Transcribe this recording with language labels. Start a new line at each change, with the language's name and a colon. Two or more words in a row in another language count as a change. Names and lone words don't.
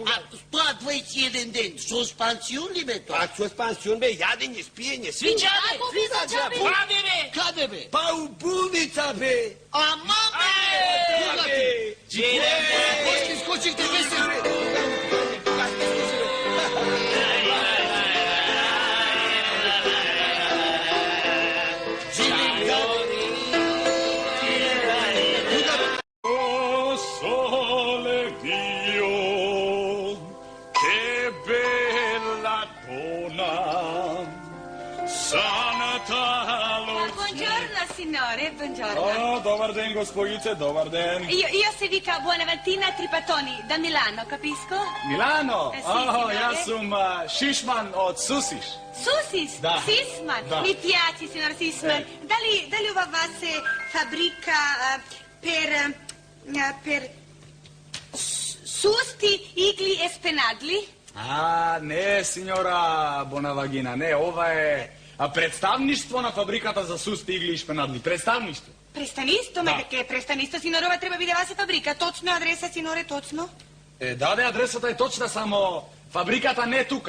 Macedonian: А тоа 21 ден, со пансион ли бе тоа? А со пансион бе, јадење, спиење, све. Свица џабе? Каде бе? Каде бе? Па у болница бе. Ама бе! После скочихте месец.
Italian: O sole Dio, che bella donna, Santa Lucia. Buongiorno signore, buongiorno.
Macedonian: О, добар ден, госпоѓице, добар ден.
Italian: Io si dica Buonavalentina Tripatoni, da Milano, capisco? Milano? Sì, Oh, signore.
Serbian: ja sam Šišman od Susiš. Susis? Da. Sisman? Da.
Italian: Mi piace, signor Sisman.
Macedonian: Да ли ова вас
Italian: fabbrica per
Macedonian: сусти, игли
Italian: e spenagli?
Macedonian: Не, сеньора Бонавагина, не, ова е представништво на фабриката за сусти игли и шпенадли. Представништво. Престанисто, ме дека е престанисто, синорова треба биде васе фабрика. Точно адреса, синоре, точно? Даде, адресата е точна, само фабриката не е тука.